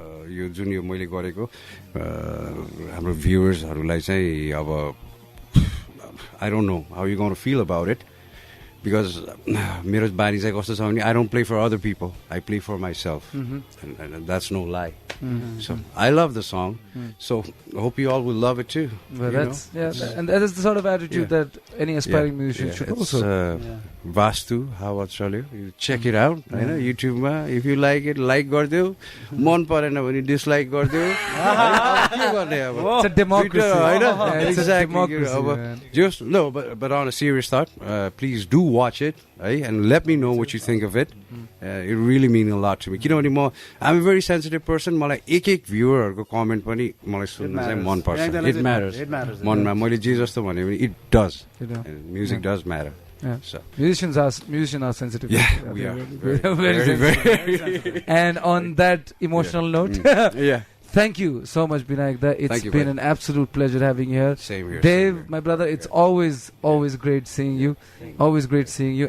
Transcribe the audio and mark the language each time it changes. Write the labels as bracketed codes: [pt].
[ne] यो जुन यो मैले गरेको हाम्रो भ्युअर्सहरूलाई चाहिँ अब [en] I don't know how you're going to feel about it because [ne] मेरो बानी चाहिँ कस्तो छ भने [en] I don't play for other people, I play for myself, and that's no lie. So I love the song, so I hope you all will love it too. Well, that's and that is the sort of attitude that any aspiring musician should also. Vastu, how about Chalyo? You check it out. I know YouTube ma. If you like it, like गरिदेऊ. [ne] मन परेन भने dislike गरिदेऊ. [en] It's a democracy. It's a democracy. Just no, but on a serious thought, please do watch it, and let me know what you think of it. It really means a lot to me. किनभने I'm a very sensitive person. [ne] मलाई एक भ्युअरहरुको comment पनि मलाई सुन्न चाहिँ मन पर्छ. [en] It matters. [ne] मनमा मैले जे जस्तो भने पनि [en] it does. Music does matter. Yeah. So musicians are sensitive. Yeah, we are very sensitive. And on that emotional note, thank you so much, Binayak. It's been an absolute pleasure having you here. Same here. Dave, my brother, it's always great seeing you. Always great seeing you.